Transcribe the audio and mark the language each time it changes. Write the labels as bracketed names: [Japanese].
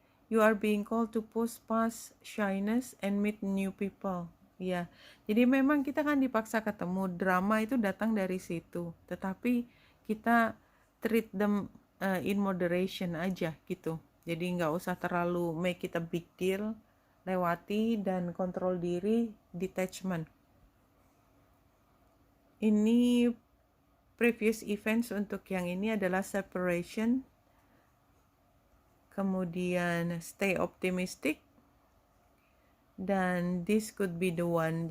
[English] You are being called to push past shyness and meet new people. [Indonesian] Ya, jadi memang kita kan dipaksa ketemu. Drama itu datang dari situ. Tetapi kita [English] treat them in moderation [Indonesian] aja gitu. Jadi nggak usah terlalu [English] make it a big deal. [Indonesian] Lewati dan kontrol diri, detachment. Ini [English] previous events [Indonesian] untuk yang ini adalah separation. Kemudian stay optimistic, dan [English] this could be the one.